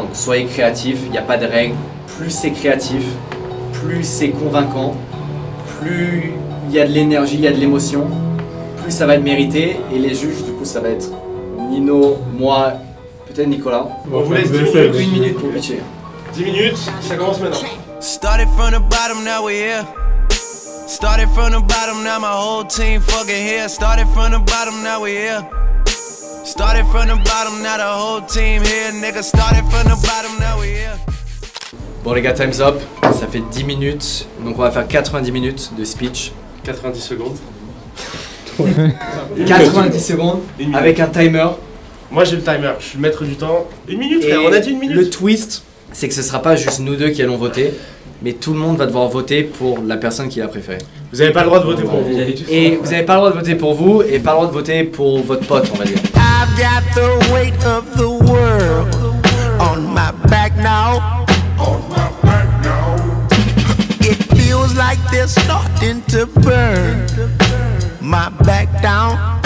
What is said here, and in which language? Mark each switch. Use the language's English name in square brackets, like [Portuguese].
[French] Donc soyez créatif, il n'y a pas de règle. Plus c'est créatif, plus c'est convaincant, plus il y a de l'énergie, il y a de l'émotion, plus ça va être mérité. Et les juges, du coup, ça va être Nino, moi, peut-être Nicolas. On vous laisse 10 minutes. 1 minute pour pitcher. 10 minutes, ça commence maintenant. [English] Started from the bottom, now we're here. Started from the bottom, now my whole team fucking here. Started from the bottom, now we're here. Started from the bottom, now the whole team here. Nigga, started from the bottom, now we're here. [French] Bon les gars, [English] time's up. [French] Ça fait 10 minutes, donc on va faire 90 minutes de speech. 90 secondes. 90 secondes avec un timer. Moi j'ai le timer, je suis le maître du temps. 1 minute frère, on a dit 1 minute. Le twist, c'est que ce sera pas juste nous deux qui allons voter, mais tout le monde va devoir voter pour la personne qu'il a préférée. Vous avez pas le droit de voter pour vous. Et vous avez pas le droit de voter pour vous et pas le droit de voter pour votre pote, on va dire. [English] I've got the weight of the world on my back now. It feels like they're starting to burn my back down.